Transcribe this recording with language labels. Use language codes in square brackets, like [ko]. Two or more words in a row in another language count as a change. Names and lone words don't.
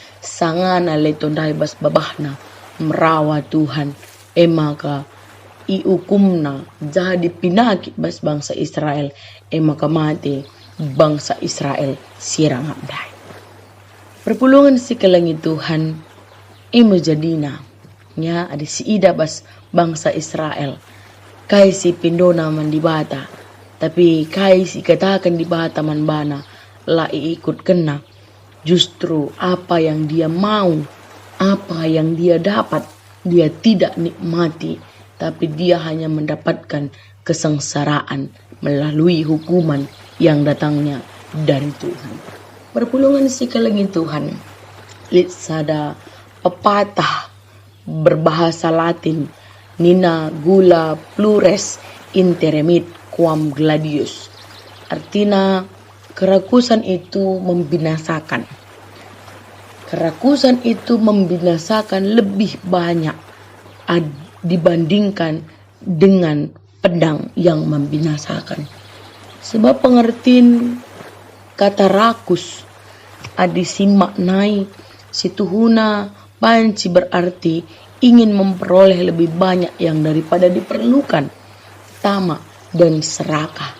[btx] sangana letondai bas babahna merawat Tuhan maka iukumna jadi pinakit bas bangsa Israel maka mati bangsa Israel sirang abdai. Perpulungan si kelangi Tuhan imo jadina nya ada si ida bas bangsa Israel kai si pindona man dibata tapi kai si katakan dibata man bana la ikut kena. [id] Justru apa yang dia mau, apa yang dia dapat, dia tidak nikmati. Tapi dia hanya mendapatkan kesengsaraan melalui hukuman yang datangnya dari Tuhan. [btx] Perpulungan si kelengi Tuhan. [id] Litsada pepatah berbahasa Latin. [la] Nina gula plures interemit quam gladius. [id] Artinya kerakusan itu membinasakan. Kerakusan itu membinasakan lebih banyak dibandingkan dengan pedang yang membinasakan. Sebab pengertian kata rakus [btx] adisimaknai situhuna panci [id] berarti ingin memperoleh lebih banyak yang daripada diperlukan, tamak dan serakah.